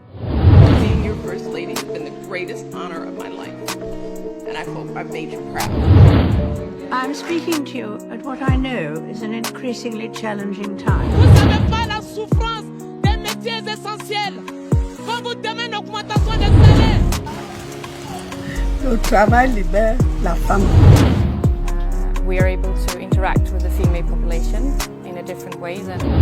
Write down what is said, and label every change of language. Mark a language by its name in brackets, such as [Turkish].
[English] Being your first lady has been the greatest honor of my life, and I hope I've made you proud. I'm speaking to you at what I know is an increasingly challenging time. [French] Vous savez pas la souffrance des métiers essentiels. Quand vous demandez l'augmentation des salaires. Le travail libère la femme. [English] We are able to interact with the female population in a different way than